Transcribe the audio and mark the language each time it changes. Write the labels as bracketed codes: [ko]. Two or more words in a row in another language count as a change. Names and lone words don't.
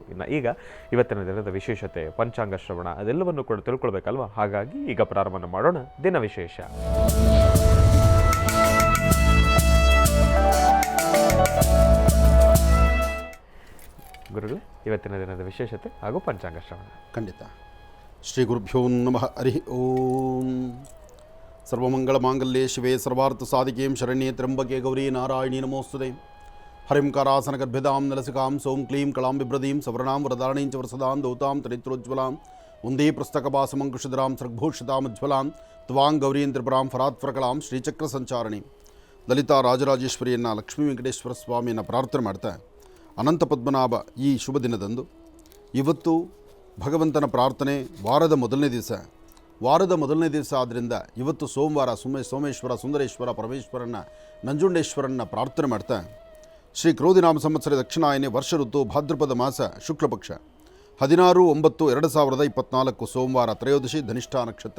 [kn] ಇನ್ನು ಈಗ ಇವತ್ತಿನ ದಿನದ ವಿಶೇಷತೆ, ಪಂಚಾಂಗ ಶ್ರವಣ ಅದೆಲ್ಲವನ್ನು ಕೂಡ ತಿಳ್ಕೊಳ್ಬೇಕಲ್ವ. ಹಾಗಾಗಿ ಈಗ ಪ್ರಾರಂಭ ಮಾಡೋಣ ದಿನ ವಿಶೇಷ. ಗುರುಗಳು, ಇವತ್ತಿನ ದಿನದ ವಿಶೇಷತೆ ಹಾಗೂ ಪಂಚಾಂಗ ಶ್ರವಣ. ಖಂಡಿತ. [sa] ಶ್ರೀ ಗುರುಭ್ಯೋ ನಮಃ. ಹರಿ ಓಂ. ಸರ್ವಮಂಗಳ ಮಾಂಗಲ್ಯೆ ಶಿವೆ ಸರ್ವಾರ್ಥ ಸಾಧಿಕೆಂ ಶರಣ್ಯೆ ತ್ರ್ಯಂಬಕೆ ಗೌರಿ ನಾರಾಯಣಿ ನಮೋಸ್ತುತೆ. ಹರಿಂ ಕಾರಾಸನ ಗರ್ಭಿದಾಂ ನಲಸಿಕಾಂ ಸೋಂ ಕ್ಲೀಂ ಕಳಾಂ ಬಿಭ್ರದೀಂ ಸವರ್ಣಾಂ ವರದಾರಣೀಂ ಚ ವರಸದಾಂ ದೌತಾಂ ತರಿತ್ರೋಜ್ವಲಾಂ ಒಂದೇ ಪುಸ್ತಕಪಾಸಮಂಕುಶಿಧರಾಂ ಸೃಗ್ಭೂಷಿತಾಮಜ್ವಲಾಂ ತ್ವಾಂ ಗೌರೀಂ ತ್ರಿಪುರಾಂ ಫರಾತ್ಫರಕಲಾಂ ಶ್ರೀಚಕ್ರ ಸಂಚಾರಣಿ [kn] ಲಲಿತಾ ರಾಜರಾಜೇಶ್ವರಿಯನ್ನು ಲಕ್ಷ್ಮೀ ವೆಂಕಟೇಶ್ವರ ಸ್ವಾಮಿಯನ್ನು ಪ್ರಾರ್ಥನೆ ಮಾಡ್ತಾ ಅನಂತ ಪದ್ಮನಾಭ ಈ ಶುಭ ದಿನದಂದು ಇವತ್ತು ಭಗವಂತನ ಪ್ರಾರ್ಥನೆ ವಾರದ ಮೊದಲನೇ ದಿವಸ ಆದ್ದರಿಂದ ಇವತ್ತು ಸೋಮವಾರ ಸೋಮೇಶ್ವರ, ಸುಂದರೇಶ್ವರ, ಪರಮೇಶ್ವರನ, ನಂಜುಂಡೇಶ್ವರನ್ನ ಪ್ರಾರ್ಥನೆ ಮಾಡ್ತಾ ಶ್ರೀ ಕ್ರೋಧಿನಾಮ ಸಂವತ್ಸರ ದಕ್ಷಿಣಾಯನೆ ವರ್ಷ ಋತು ಭಾದ್ರಪದ ಮಾಸ ಶುಕ್ಲಪಕ್ಷ 16/9/2024 ಸೋಮವಾರ ತ್ರಯೋದಶಿ ಧನಿಷ್ಠಾ ನಕ್ಷತ್ರ.